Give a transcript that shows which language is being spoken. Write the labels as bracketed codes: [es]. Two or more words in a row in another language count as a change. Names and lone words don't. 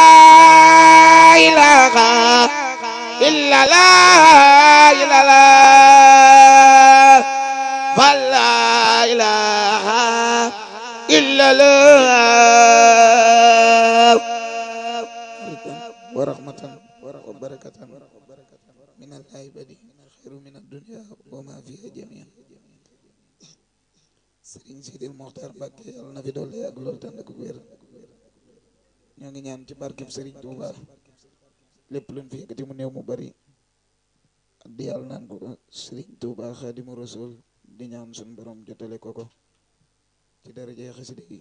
[ar] إله إلا الله إلا الله فلا إله إلا الله ورحمة وبركة من العباد خير من الدنيا وما فيها جميعا [wo] Sëriñ Sidil Moxtaar Mbàkke yàlla na fi doole ak lool tànn ko wér ñoo ngi ñaan ci barkeb Sëriñ Tuuba lépp luñ fi yëkkati mu néew mu bari di yàlla naan ko Sëriñ Tuuba Xaadimu Rasuul di ñaan suñ borom jotale ko ci daraja xasida yi